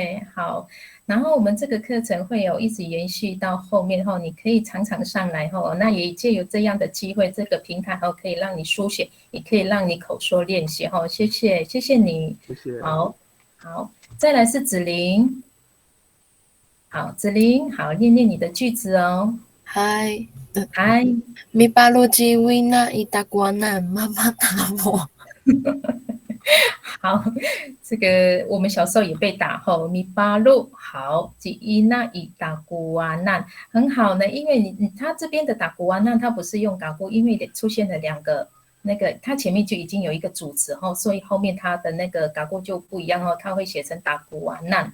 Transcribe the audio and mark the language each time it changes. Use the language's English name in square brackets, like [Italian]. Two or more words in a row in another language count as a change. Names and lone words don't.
[Chinese] 好，然后我们这个课程会有一直延续到后面后，你可以常常上来后，那也借由这样的机会，这个平台后可以让你书写，也可以让你口说练习后，谢谢你，谢谢。好，再来是子琳，好，子琳，好，念念你的句子哦。嗨， [Amis] mi baluji wina itaguanan [Chinese] 妈妈打我。好，这个我们小时候也被打后，米巴路好，吉伊那伊打古瓦难很好呢，因为他这边的打古瓦难，他不是用打古，因为出现了2个那个，他前面就已经有一个主词后，所以后面他的那个打古就不一样哦，他会写成打古瓦难。